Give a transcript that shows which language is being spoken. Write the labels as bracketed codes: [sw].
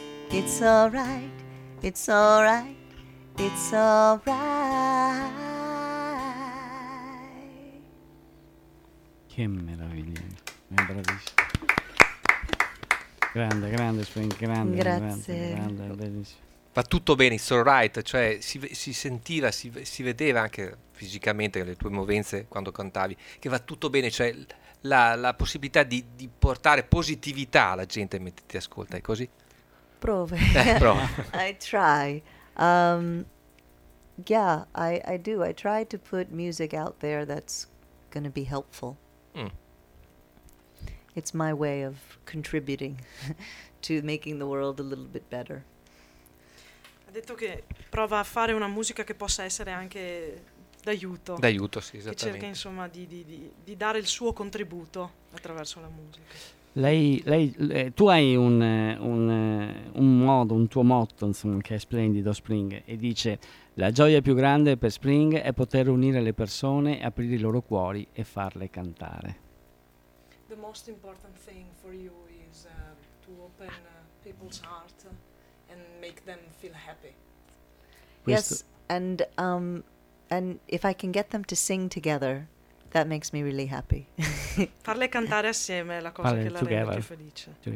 [en] It's all right, it's all right, it's all right. [it] Che meraviglia, è bravissimo. Grande, grande, Spring, grande. Grazie. Grande, grande, bellissimo. Va tutto bene, [en] it's all right, [it] cioè si sentiva, si vedeva anche fisicamente le tue movenze quando cantavi, che va tutto bene, cioè la possibilità di portare positività alla gente mentre ti ascolta, è così? [en] Prove. [it] Prova. [en] I try. Yeah, I do. I try to put music out there that's going to be helpful. Mm. It's my way of contributing to making the world a little bit better. [it] Ha detto che prova a fare una musica che possa essere anche d'aiuto. D'aiuto, sì, esattamente. Che cerca, insomma, di dare il suo contributo attraverso la musica. Tu hai un modo, un tuo motto, insomma, che è splendido, Spring, e dice: la gioia più grande per Spring è poter unire le persone, aprire i loro cuori e farle cantare. [en] The most important thing for you is to open people's heart and make them feel happy. [it] Questo. [en] Yes, and if I can get them to sing together, that makes me really happy. [it] Farle cantare assieme è la cosa che la rende più felice.